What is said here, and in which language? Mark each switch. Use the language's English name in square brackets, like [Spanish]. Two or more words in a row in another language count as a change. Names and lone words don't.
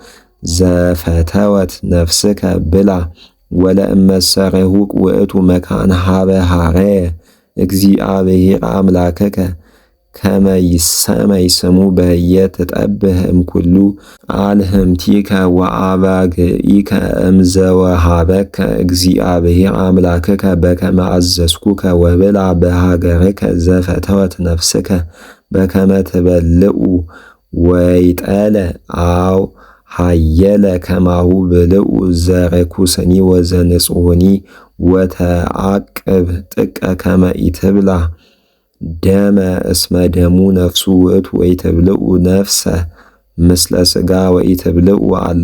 [Geez] ዘፈተወት ነፍስከ ብላ ወለእመሰ ርሑቅ ውእቱ መካን ሀበ ሐረየ እግዚአብሔር አምላከከ ከመ ይሰመይ ስሙ በህየ ትጠብህ እምኩሉ አልህምቲከ ወአባግኢከ እምዘወሃበከ እግዚአብሔር አምላከከ በከመ አዘዝኩከ ወብላ በሀገርከ ዘፈተወት ነፍስከ በከመ ትበልዑ ወይጠለ አው ሃየለ ከማሁ ብልዑ ዘርኩስኒ ወዘንጹህኒ ወተአቅብ ጥቀ ከመ ኢትብላ ደመ እስመ ደሙ ነፍሱ ውእቱ ወኢትብልዑ ነፍሰ ምስለ ሥጋ ወኢትብልዑ አላ